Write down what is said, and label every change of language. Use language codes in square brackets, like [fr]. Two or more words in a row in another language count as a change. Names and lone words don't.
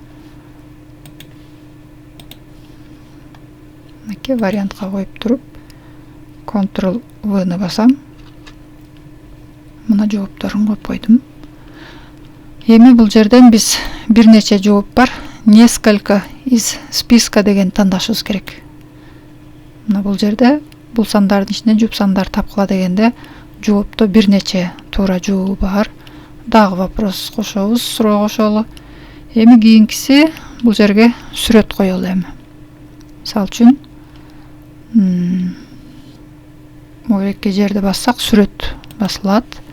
[ky] Мынакей вариантка коюп туруп Ctrl-V-ны басам. Мына жоопторун коюп койдум. Эми бул жерден биз бир нече жооп бар. [ru] Несколько из списка [ky] деген тандашыбыз керек. Мына бул жерде бул сандардын ичинен жуп сандар тапкыла дегенде жоопто бир нече туура жообу бар. Дагы вопрос кошобуз, суроо кошолу. Эми кийинкиси бул жерге сүрөт коелу эми. Мисалы үчүн могу эки жерди бассак сүрөт басылат.